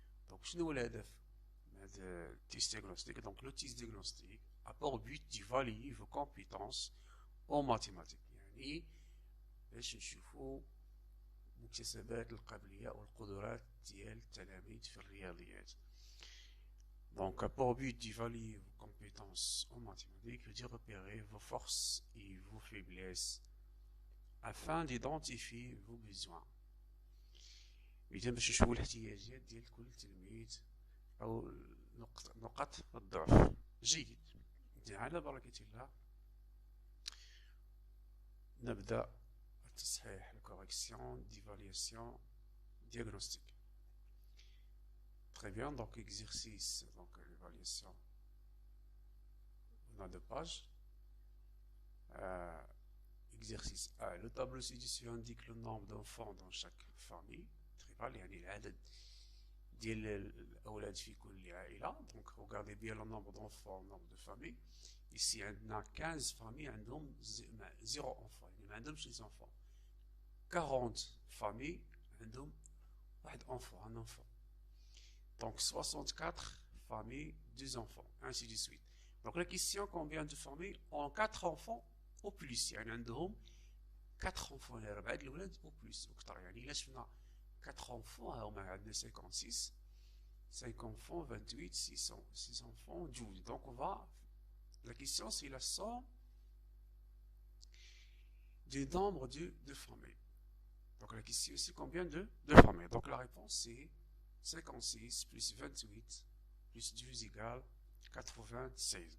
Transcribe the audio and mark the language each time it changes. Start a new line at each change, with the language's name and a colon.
Arabic: Donc شنو هو الهدف من هذا التيست ديagnostic؟ Donc le test diagnostic a pour but d'évaluer vos compétences en mathématiques، يعني باش نشوفوا مكتسبات القابلية أو القدرات ديال التلاميذ في الرياضيات.
French: Donc a pour but d'évaluer vos compétences en mathématiques, de repérer vos forces et vos faiblesses afin d'identifier vos besoins.
Arabic: إذا باش نشوفوا الاحتياجات ديال كل تلميذ أو نقاط الضعف. جيد، على بركة الله نبدأ التصحيح correction d'évaluation diagnostique.
French: Très bien, donc exercice, donc l'évaluation. On a deux pages. Exercice A. Le tableau ci-dessus indique le nombre d'enfants dans chaque famille.
Arabic: Très bien, يعني العدد ديال الأولاد في كل عائلة.
French: Donc regardez bien le nombre d'enfants, le nombre de familles. Ici, on a 15 familles عندهم 0 enfants, يعني ما عندهمش les enfants. 40 familles عندهم واحد enfant, un enfant. Donc 64 familles, 2 enfants, ainsi de suite. Donc la question, combien de familles ont 4 enfants au plus؟ يعني عندهم 4 enfants، يعني 4 الأولاد au plus أكثر.
Arabic: يعني إلا شفنا 4 enfants هما عندنا 56، 5 enfants 28، 6 enfants 12.
French: Donc on va, la question c'est la somme du nombre de familles. Donc la question c'est combien de familles. Donc la réponse c'est 56 plus 28 plus 12 égale 96.